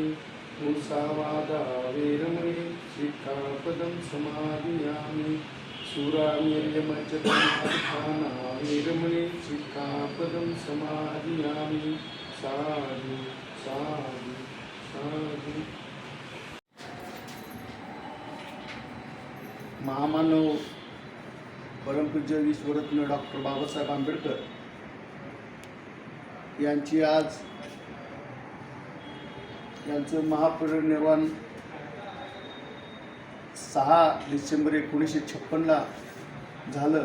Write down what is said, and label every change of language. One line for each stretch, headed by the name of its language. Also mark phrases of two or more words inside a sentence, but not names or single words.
Pali: मुसावादा वेरमणि सिक्खापदं समादियामि। सुरामेर्यमज्जपन्थाना वेरमणि सिक्खापदं समादियामि। साधु साधु साधु।
Marathi: महामानव परमपूज्य विश्वरत्न डॉक्टर बाबासाहेब आंबेडकर यांची आज यांचं महापरिनिर्वाण 6 डिसेंबर 1956ला झालं।